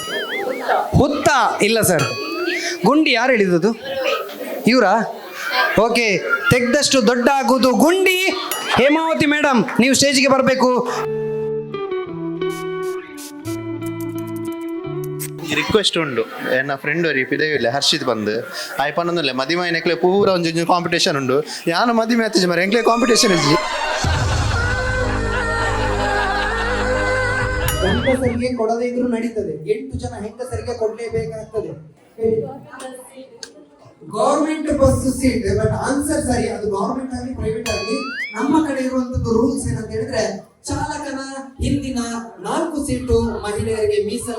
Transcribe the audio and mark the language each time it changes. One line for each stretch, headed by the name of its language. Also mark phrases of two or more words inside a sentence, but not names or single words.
Kannada: ಹುತ್ತ ಇಲ್ಲ ಸರ್. ಗುಂಡಿ ಯಾರು ಹೇಳಿದ್ದು? ಇವರಾ? ಓಕೆ, ತೆಗೆದಷ್ಟು ದೊಡ್ಡ ಆಗುವುದು ಗುಂಡಿ. ಹೇಮಾವತಿ ಮೇಡಮ್, ನೀವು ಸ್ಟೇಜ್ಗೆ ಬರಬೇಕು.
Tulu: ರಿಕ್ವೆಸ್ಟ್ ಉಂಡು ಎನ್ನ ಫ್ರೆಂಡ್ ಅವರಿ ಪಿದವಿಲ್ಲ ಹರ್ಷಿತ್ ಬಂದು ಆಯ್ಪನ್ನೊಂದಿಲ್ಲ ಮದಿಮ ಏನಕ್ಲೆ ಪೂರ ಒಂಜಿ ಕಾಂಪಿಟೇಷನ್ ಉಂಡು. ಯಾನು ಮದಿಮೆ ಆತಿಜಿ ಮರ ಎಂಕ್ಲೆ ಕಾಂಪಿಟೇಷನ್ ಇಜ್ಜಿ.
Kannada: ಹೆಂಗಸರಿಗೆ ಕೊಡದೇ ಇದ್ರೂ ನಡೀತದೆ. 8 ಜನ ಹೆಂಗಸರಿಗೆ ಕೊಡ್ಲೇಬೇಕಾಗ್ತದೆ.
English: government bus seat, but answer
Kannada: ಸರಿ. ಅದು ಗೌರ್ಮೆಂಟ್ ಆಗಲಿ ಪ್ರೈವೇಟ್ ಆಗಲಿ ನಮ್ಮ ಕಡೆ ಇರುವಂತದ್ದು ರೂಲ್ಸ್ ಏನಂತ ಹೇಳಿದ್ರೆ ಚಾಲಕನ ಹಿಂದಿನ 4 ಸೀಟು ಮಹಿಳೆಯರಿಗೆ ಮೀಸಲು.